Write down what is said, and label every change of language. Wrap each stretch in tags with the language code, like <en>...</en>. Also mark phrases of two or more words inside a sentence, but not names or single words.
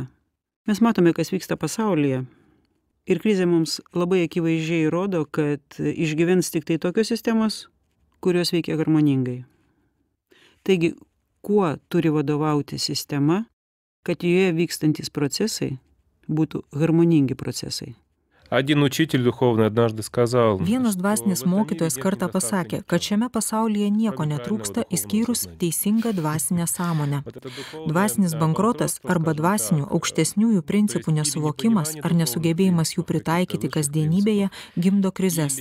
<lt>Mes matome, kas vyksta pasaulyje. Ir krizė mums labai akivaizdžiai rodo, kad išgyvens tik tai tokios sistemos, kurios veikia harmoningai. Taigi, kuo turi vadovauti sistema, kad joje vykstantis procesai būtų harmoningi procesai?</lt> <ru>Один учитель духовный однажды сказал,</ru> <lt>Vienas dvasinis mokytojas kartą pasakė, kad šiame pasaulyje nieko netrūksta išskyrus teisingą dvasinę sąmonę. Dvasinis bankrotas arba dvasinių aukštesniųjų principų nesuvokimas ar nesugebėjimas jų pritaikyti kasdienybėje gimdo krizes.</lt>